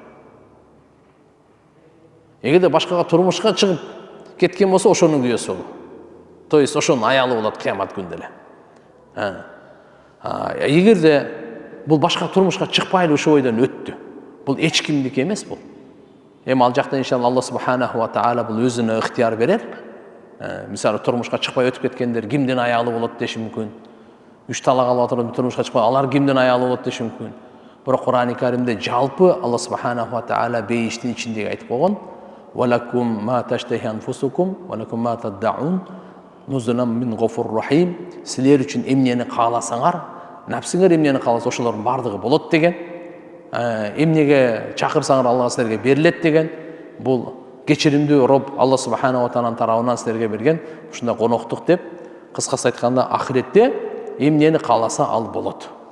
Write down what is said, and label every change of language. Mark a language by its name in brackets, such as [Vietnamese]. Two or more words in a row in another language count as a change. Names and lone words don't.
[Kyrgyz] Эгерде башкага турмушка чыгып кеткен болсо, ошонун күйөөсү болот. То есть ошонун аялы болот кыямат күндө эле. Эгерде бул башка турмушка чыкпай эле ошол бойдон өттү, бул эч кимдики эмес бул. Эми ал жакта иншалла [Arabic] الله سبحانه وتعالى [Kyrgyz] бул өзүнө ыктыяр берер. Мисалы турмушка чыкпай өтүп кеткендер кимдин аялы болот деши мүмкүн. 3 талак алып отуруп турмушка чыкпай, алар кимдин аялы болот деши мүмкүн. Бирок Кур'ан-ы Каримде жалпы [Arabic] الله سبحانه وتعالى [Kyrgyz] бейиштин ичиндеги айтып койгон: [Arabic] "ولكم ما تشتهي أنفسكم ولكم ما تدعون نزلا من غفور رحيم." [Kyrgyz] Силер үчүн эмнени кааласаңар, напсыңар эмнени кааласа, ошолордун бардыгы болот деген. Эмнеге чакырсаңар, Аллах силерге берилет деген. Бул кечиримдүү Роб [Arabic] الله سبحانه وتعالى [Kyrgyz] тарабынан силерге берген ушундай коноктук деп, кыскасы айтканда, ахиретте эмнени кааласа ал болот.